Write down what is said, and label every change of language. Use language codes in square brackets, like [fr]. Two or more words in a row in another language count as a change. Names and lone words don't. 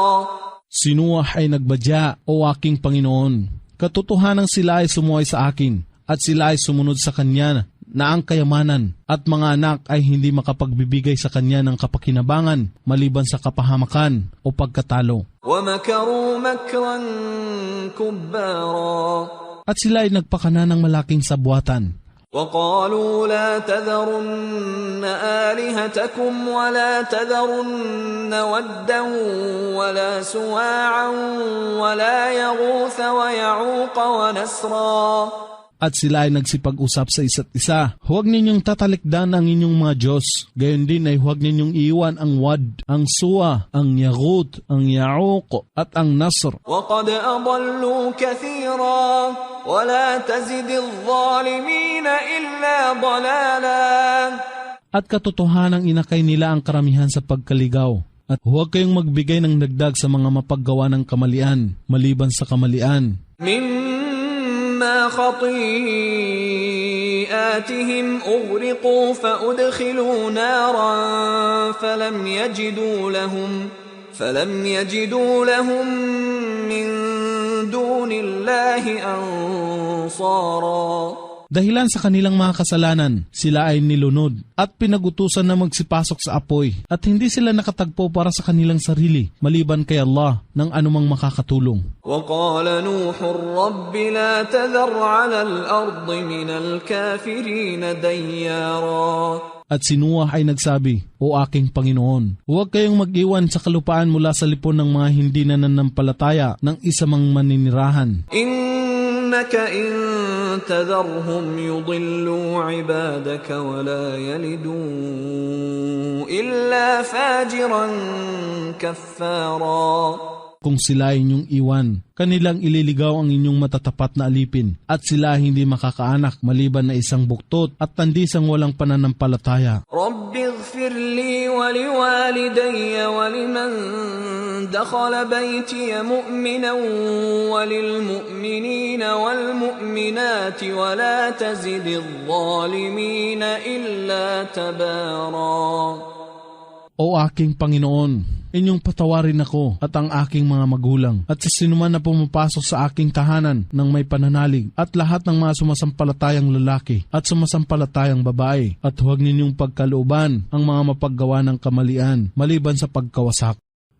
[tl] Si Noah ay nagbadya, O aking Panginoon. Katotohanan sila ay sumuway sa akin at sila ay sumunod sa kanya na ang kayamanan at mga anak ay hindi makapagbibigay sa kanya ng kapakinabangan maliban sa kapahamakan o pagkatalo. [ar] ومكروا مكرا كبارا. [tl] At sila ay nagpakana ng malaking sabwatan. [ar] وقالوا لا تذرن آلهتكم ولا تذرن ودا ولا سواعا ولا يغوث ويعوق ونسرا. [tl] At sila ay nagsipag-usap sa isa't isa. Huwag ninyong tatalikdan ang inyong mga Diyos. Gayon din ay huwag ninyong iiwan ang Wad, ang Suwa, ang Yaghut, ang Ya'uq at ang Nasr. [ar] وقد أضلوا كثيرا ولا تزد الظالمين إلا ضلالا. [tl] At katotohanang inakay nila ang karamihan sa pagkaligaw. At huwag kayong magbigay ng dagdag sa mga mapaggawa ng kamalian, maliban sa kamalian. [ar] مما خطيئاتهم أغرقوا فأدخلوا نارا فلم يجدوا لهم من دون الله أنصارا. [tl] Dahilan sa kanilang mga kasalanan, sila ay nilunod at pinagutusan na magsipasok sa apoy at hindi sila nakatagpo para sa kanilang sarili, maliban kay Allah ng anumang makakatulong. [ar] وقال نوح رب لا تذر على الأرض من الكافرين ديارا. [tl] At si Noah ay nagsabi, O aking Panginoon, huwag kayong mag-iwan sa kalupaan mula sa lipon ng mga hindi nananampalataya ng isamang maninirahan. [ar] إنك إن تذرهم يضلوا عبادك ولا يلدوا إلا فاجرا كفارا. [tl] Kung sila ay inyong iwan, kanilang ililigaw ang inyong matatapat na alipin at sila hindi makakaanak maliban na isang buktot at tandisang walang pananampalataya. [ar] رب اغفر لي ولوالدي ولمن دخل بيتي مؤمنا وللمؤمنين والمؤمنات ولا تزد الظالمين إلا تبارا. [tl] O aking Panginoon, inyong patawarin ako at ang aking mga magulang at sa sinuman na pumapasok sa aking tahanan ng may pananalig at lahat ng mga sumasampalatayang lalaki at sumasampalatayang babae at huwag ninyong pagkalooban ang mga mapaggawa ng kamalian maliban sa pagkawasak.